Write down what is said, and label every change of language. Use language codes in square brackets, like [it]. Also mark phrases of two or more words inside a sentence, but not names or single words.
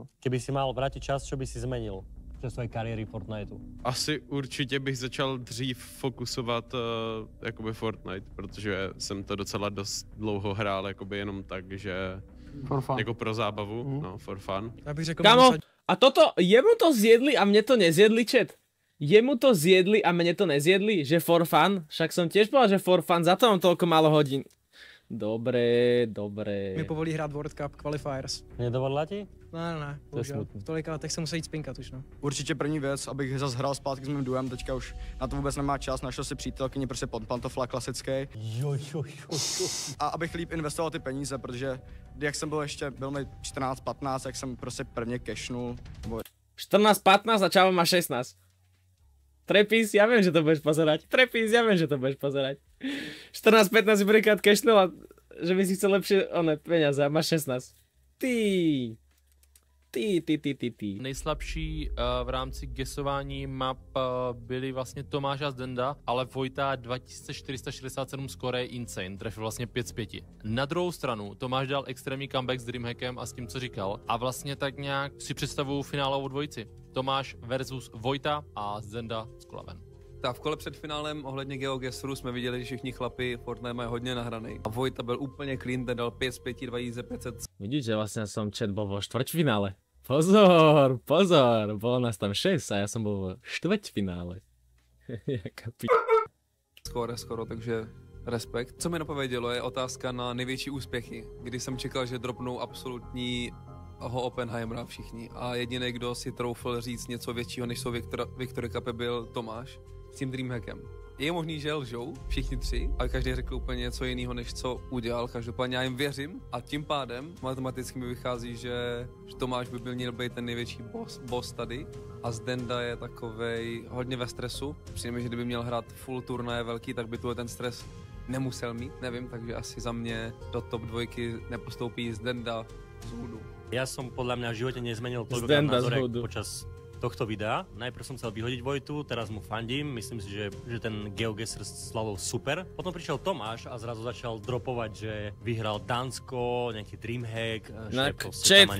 [sk] Keby si mal vrátit čas, čo by si zmenil přes svoje kariéry Fortniteu? [cs] Asi určitě bych začal dřív fokusovat jakoby Fortnite, protože jsem to docela dost dlouho hrál jakoby jenom tak, že [en] for fun. [cs] Jako pro zábavu, no, [en] for fun. [cs] Já bych řekl, [sk] Kamo, a toto, jemu to zjedli a mne to nezjedli, chat? Jemu to zjedli a mne to nezjedli? [en] Že for fun? [sk] Však som tiež povedal, že [en] for fun, [sk] za to mám toľko málo hodín. Dobré, dobré. [cs] Mi povolí hrát World Cup Qualifiers. [sk] Nedovolila ti? [cs] Ne, bohužel. V tolika letech se musí jít spinkat už, no. Určitě první věc, abych zase hrál zpátky s mým duem, teďka už na to vůbec nemá čas, našel si přítelkyni, prostě pantofla klasický. A abych líp investoval ty peníze, protože jak jsem byl ještě, byl mi 14-15, jak jsem prostě prvně cashnul. 14-15 a Čavo má 16. [sk] Trepis, ja viem, že to budeš pozerať. Trepis, ja viem, že to budeš pozerať. 14-15 si prvýkrát cashnul a že by si chcel lepšie peniaze a máš 16. Ty. [cs] Nejslabší v rámci gesování map byli vlastně Tomáš a Zdenda, ale Vojta 2467 skóre je insane, trefil vlastně 5 z 5. Na druhou stranu Tomáš dal extrémní comeback s Dreamhackem a s tím, co říkal, a vlastně tak nějak si představuju finálovou dvojici. Tomáš versus Vojta a Zdenda s Kulaven. Tak v kole před finálem ohledně GeoGuessru jsme viděli, že všichni chlapi Fortnite mají hodně nahraný. A Vojta byl úplně clean, ten dal 5 z 5, 2500. [sk] Vidíš, že vlastne som chat bol vo štvrťfinále. Pozor, pozor, bolo nás tam 6 a ja som bol vo štvrťfinále. [cs] Jaká Skoro, takže respekt. Co mi napovědělo, je otázka na největší úspěchy, kdy jsem čekal, že dropnou absolutní Oppenheimera všichni. A jediný, kdo si troufl říct něco většího, než jsou Victory Cupy, byl Tomáš s tím Dreamhackem. Je možný, že lžou všichni tři, ale každý řekl úplně něco jiného, než co udělal. Každopádně já jim věřím a tím pádem matematicky mi vychází, že Tomáš by měl být ten největší boss tady a Zdenda je takovej hodně ve stresu. Přijde mi, že kdyby měl hrát full turnaje velký, tak by tu ten stres nemusel mít, nevím, takže asi za mě do top 2 nepostoupí Zdenda z Hoodu. [sk] Ja som podľa mňa v živote nezmenil toľko názor počas tohto videa. Najprv som chcel vyhodiť Vojtu, teraz mu fandím, myslím si, že ten GeoGuessr slavil super. Potom prišiel Tomáš a zrazu začal dropovať, že vyhral Dánsko, nejaký Dreamhack, že proste tam